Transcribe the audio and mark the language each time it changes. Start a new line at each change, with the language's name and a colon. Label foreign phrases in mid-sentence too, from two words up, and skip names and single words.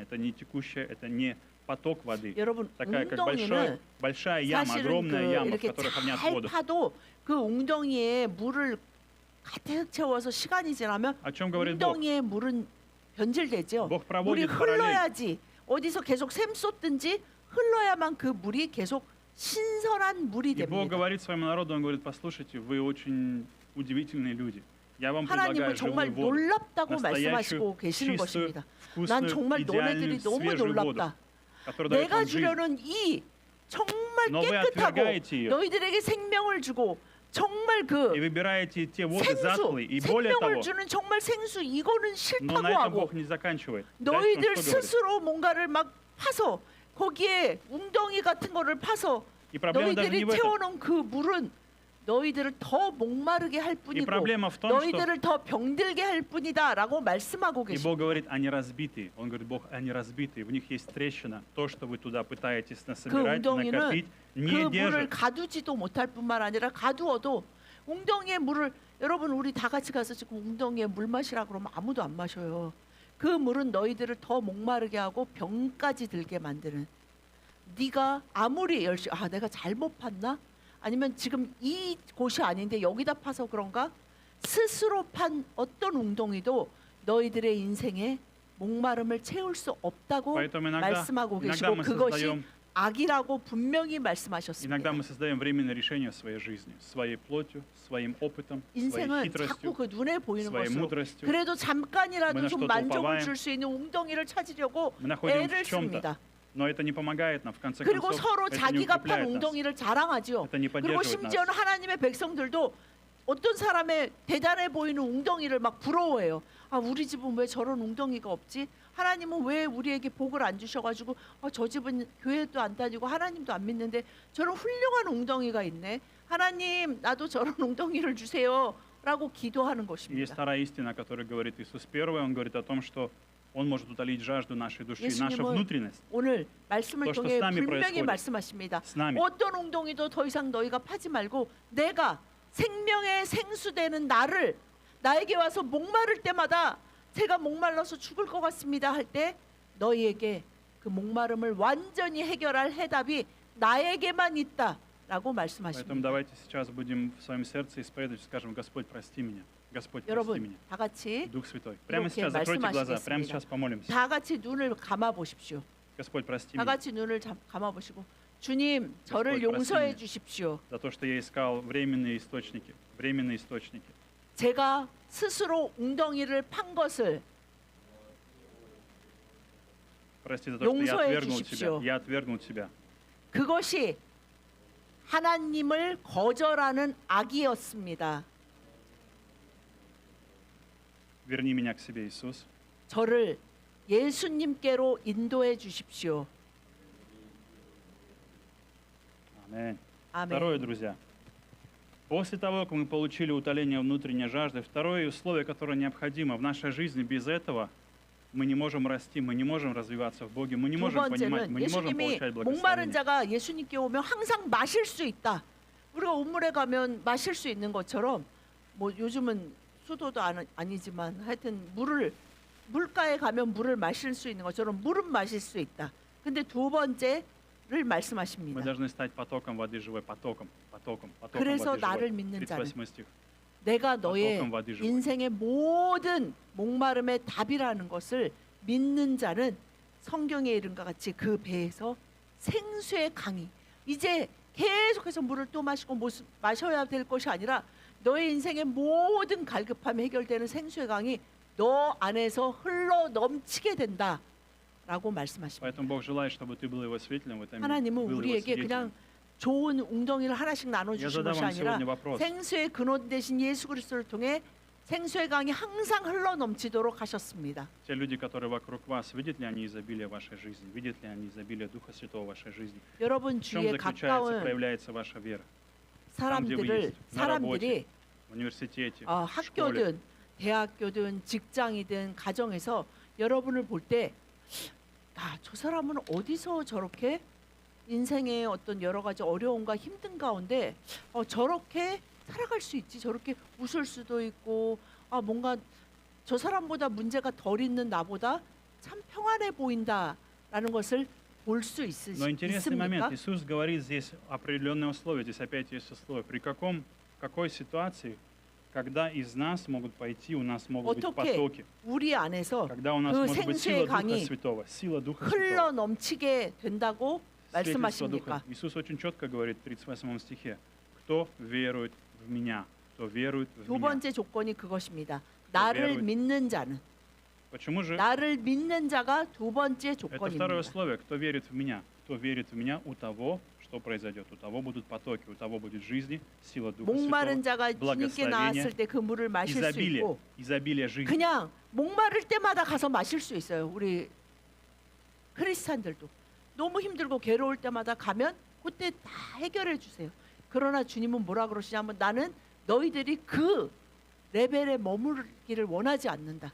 Russian: Это не текущая, это не поток воды.
Korean: 여러분
Russian: Такая, как
Korean: 웅덩이는
Russian: большая яма,
Korean: 사실은
Russian: огромная
Korean: 그
Russian: яма, в
Korean: 이렇게
Russian: которой хранят
Korean: 잘
Russian: воду.
Korean: 파도 그 웅덩이에 물을 가득 채워서 시간이 지나면
Russian: О чем говорит Бог?
Korean: 웅덩이의 물은 변질되죠.
Russian: Бог
Korean: 물이
Russian: проводит параллель.
Korean: 흘러야지 어디서 계속 샘 쏟든지 흘러야만 그 물이 계속 신선한 물이
Russian: И Бог
Korean: 됩니다.
Russian: говорит своему народу, Он говорит, послушайте, вы очень удивительные люди. Я вам
Korean: 하나님은
Russian: предлагаю
Korean: 정말
Russian: живую воду,
Korean: 놀랍다고
Russian: настоящую,
Korean: 말씀하시고 계시는
Russian: чистую,
Korean: 것입니다. 난
Russian: вкусную,
Korean: 정말 너네들이
Russian: идеальную,
Korean: 너무
Russian: свежую воду,
Korean: 놀랍다.
Russian: которая дает
Korean: 내가
Russian: вам жизнь.
Korean: 주려는 이 정말
Russian: Но вы
Korean: 깨끗하고
Russian: отвергаете ее
Korean: 너희들에게 생명을 주고 정말 그
Russian: И выбираете те воды
Korean: 생수,
Russian: затхлые. И более
Korean: 생명을
Russian: того,
Korean: 주는 정말 생수 이거는
Russian: но
Korean: 싫다고
Russian: на этом
Korean: 하고
Russian: Бог не заканчивает. Дальше Он
Korean: 너희들
Russian: что говорит?
Korean: 스스로 뭔가를 막 파서 거기에 웅덩이 같은 거를 파서
Russian: И проблема даже
Korean: 너희들이
Russian: не в этом.
Korean: 채워놓은 그 물은 너희들을 더 목마르게 할
Russian: И
Korean: 뿐이고
Russian: проблема в том, что
Korean: 너희들을 더 병들게 할 뿐이다라고 말씀하고
Russian: и
Korean: 계십니다.
Russian: Бог говорит, они разбитые. Он говорит, Бог, они разбитые. В них есть трещина. То, что вы туда пытаетесь насобирать,
Korean: 웅덩이는
Russian: накопить,
Korean: 그
Russian: не
Korean: 물을
Russian: держит.
Korean: 가두지도 못할 뿐만 아니라 가두어도 웅덩이의 물을 여러분 우리 다 같이 가서 지금 웅덩이에 물 마시라 그러면 아무도 안 마셔요. 그 물은 너희들을 더 목마르게 하고 병까지 들게 만드는. 네가 아무리 열심히 내가 잘못 팠나? 아니면 지금 이 곳이 아닌데 여기다 파서 그런가? 스스로 판 어떤 웅덩이도 너희들의 인생에 목마름을 채울 수 없다고
Russian: Поэтому
Korean: 말씀하고
Russian: иногда
Korean: 계시고
Russian: мы
Korean: 그것이
Russian: создаем
Korean: 악이라고 분명히
Russian: Иногда
Korean: 말씀하셨습니다.
Russian: мы создаем временные решения в своей жизни, своей плотью, своим опытом, своей
Korean: 인생은
Russian: хитростью,
Korean: 자꾸 그 눈에 보이는
Russian: своей
Korean: 것으로
Russian: мудростью.
Korean: 그래도 잠깐이라도
Russian: Мы на
Korean: 좀
Russian: что-то
Korean: 만족을
Russian: уповаем.
Korean: 줄 수 있는 웅덩이를 찾으려고
Russian: Мы находим
Korean: 애를
Russian: в чем-то,
Korean: 씁니다.
Russian: но это не помогает нам, в конце
Korean: 그리고
Russian: концов,
Korean: 서로
Russian: это не
Korean: 자기가 판
Russian: укрепляет нас,
Korean: 웅덩이를 자랑하지요.
Russian: это не
Korean: 그리고
Russian: поддерживает
Korean: 심지어는
Russian: нас.
Korean: 하나님의 백성들도 어떤 사람의 대단해 보이는 웅덩이를 막 부러워해요. 아, 우리 집은 왜 저런 웅덩이가 없지? 하나님은 왜 우리에게 복을 안 주셔가지고 저 집은 교회도 안 다니고 하나님도 안 믿는데 저런 훌륭한 웅덩이가 있네. 하나님 나도 저런 웅덩이를 주세요. 라고 기도하는
Russian: И есть
Korean: 것입니다.
Russian: вторая истина, которую говорит Иисус первый. Он говорит о том, что Он может утолить жажду нашей души, наша
Korean: 예수님은
Russian: внутренность.
Korean: 오늘 말씀을 또, 통해 또
Russian: с нами
Korean: 분명히
Russian: происходит.
Korean: 말씀하십니다.
Russian: С нами.
Korean: 어떤 웅덩이도 더 이상 너희가 파지 말고 내가 생명의 생수되는 나를 나에게 와서 목마를 때마다 제가 목말라서 죽을 것 같습니다 할 때 너희에게 그 목마름을 완전히 해결할 해답이 나에게만 있다라고
Russian: Поэтому
Korean: 말씀하십니다.
Russian: давайте сейчас будем в своем сердце исповедовать, скажем: Господь, прости меня. Господь, прости
Korean: 여러분
Russian: меня.
Korean: 다 같이
Russian: Дух Святой. Прямо
Korean: 이렇게
Russian: сейчас закройте глаза,
Korean: 말씀하시겠습니다.
Russian: прямо сейчас помолимся.
Korean: 다 같이 눈을 감아 보십시오.
Russian: Господь, прости
Korean: 다
Russian: меня
Korean: 같이 눈을 감아 보시고 주님 저를
Russian: Господь,
Korean: 용서해
Russian: прости меня.
Korean: 주십시오.
Russian: за то, что я искал временные источники. Временные источники.
Korean: 제가 스스로 웅덩이를 판 것을
Russian: Прости за то, что я
Korean: 용서해
Russian: отвергнул
Korean: 주십시오.
Russian: тебя. Я отвергнул тебя.
Korean: 그것이 하나님을 거절하는 악이었습니다.
Russian: Верни меня к себе, Иисус.
Korean: 저를 예수님께로 인도해 주십시오.
Russian: Аминь.
Korean: 아멘.
Russian: Второе, друзья. После того, как мы получили утоление внутренней жажды, второе условие, которое необходимо в нашей жизни, без этого мы не можем расти, мы не можем развиваться в Боге, мы не
Korean: 두
Russian: можем понимать,
Korean: 번째는
Russian: мы не можем
Korean: 예수님이
Russian: получать
Korean: 목마른
Russian: благословение.
Korean: 자가 예수님께 오면 항상 마실 수 있다. 우리가 온물에 가면 마실 수 있는 것처럼 뭐 요즘은 수도도 아니지만 하여튼 물가에 가면 물을 마실 수 있는 것처럼 물은 마실 수 있다. 근데 두 번째를
Russian: Мы
Korean: 말씀하십니다.
Russian: должны стать потоком воды живой, потоком
Korean: 그래서
Russian: воды
Korean: 나를
Russian: живой.
Korean: 믿는 자는
Russian: 38 стих.
Korean: 내가 너의
Russian: потоком воды живой.
Korean: 인생의 모든 목마름의 답이라는 것을 믿는 자는 성경에 이른 것 같이 그 배에서 생수의 강이 이제 계속해서 물을 또 마시고 마셔야 될 것이 아니라 너의 인생의 모든 갈급함이 해결되는 생수의 강이 너 안에서 흘러 넘치게 된다라고 말씀하십니다.
Russian: Поэтому Бог желает, чтобы ты был его свидетелем в этом мире,
Korean: 하나님은
Russian: был его
Korean: 우리에게
Russian: свидетелем.
Korean: 그냥 좋은 웅덩이를 하나씩
Russian: Я
Korean: 나눠주신
Russian: задам
Korean: 것이
Russian: вам
Korean: 아니라
Russian: сегодня вопрос.
Korean: 생수의 근원 되신 예수 그리스도를 통해 생수의 강이 항상 흘러 넘치도록 하셨습니다.
Russian: Те люди, которые вокруг вас, видят ли они изобилие в вашей жизни? Видят ли они изобилие Духа Святого в вашей жизни?
Korean: 여러분
Russian: В чем
Korean: 주위에
Russian: заключается,
Korean: 가까운
Russian: проявляется ваша вера?
Korean: 사람들이
Russian: В университете,
Korean: 어,
Russian: в школе.
Korean: 학교든 대학교든 직장이든 가정에서 여러분을 볼 때 저 사람은 어디서 저렇게 인생의 어떤 여러 가지 어려움과 힘든 가운데 저렇게 살아갈 수 있지 저렇게 웃을 수도 있고 뭔가 저 사람보다 문제가 덜 있는 나보다 참 평안해 보인다라는 것을 볼 수
Russian: Но интересный момент.
Korean: 있습니까?
Russian: Иисус говорит здесь определенные условия. Здесь опять есть условия. В какой ситуации, когда из нас могут пойти, у нас могут быть
Korean: 어떻게
Russian: потоки,
Korean: 우리 안에서
Russian: когда у нас
Korean: 그
Russian: может быть
Korean: 생수의
Russian: сила Духа
Korean: 강이
Russian: Святого, сила Духа
Korean: 흘러
Russian: Святого.
Korean: 넘치게 된다고
Russian: Свидетельство
Korean: 말씀하십니까?
Russian: Духа. Иисус очень четко говорит в 38 стихе: кто верует в меня, кто верует в
Korean: 두
Russian: меня.
Korean: 번째 조건이 그것입니다. 나를
Russian: верует.
Korean: 믿는 자는
Russian: Почему же
Korean: 나를 믿는 자가 두 번째
Russian: это второе
Korean: 조건입니다.
Russian: условие? Кто верит в меня? Кто верит в меня, у того что произойдет? У того будут потоки, у того будет жизни, сила Духа
Korean: 목마른
Russian: Святого,
Korean: 자가 주님께 나왔을 때 그 물을 마실 수
Russian: изобилие,
Korean: 있고
Russian: изобилие жизни.
Korean: 그냥 목마를 때마다 가서 마실 수 있어요. 우리 크리스찬들도 너무 힘들고 괴로울 때마다 가면 그때 다 해결해 주세요. 그러나 주님은 뭐라 그러시냐면 나는 너희들이 그 레벨에 머무르기를 원하지 않는다.